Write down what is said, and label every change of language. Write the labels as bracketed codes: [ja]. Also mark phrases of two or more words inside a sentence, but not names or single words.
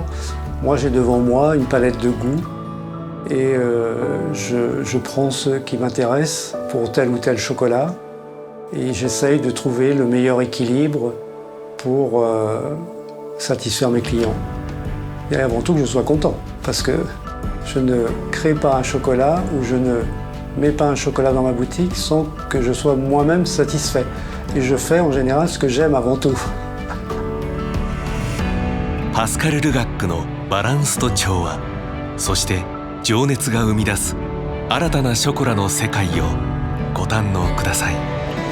[fr] Moi, j'ai devant moi une palette de goûts et je prends ceux qui m'intéressent pour tel ou tel chocolat et j'essaye de trouver le meilleur équilibre pour satisfaire mes clients. Et avant tout que je sois content, parce que je ne crée pas un chocolat ou je ne mets pas un chocolat dans ma boutique sans que je sois moi-même satisfait. Et je fais en général ce que j'aime avant tout. [ja] パスカル・ルガックのバランスと調和、そして情熱が生み出す新たなショコラの世界をご堪能ください。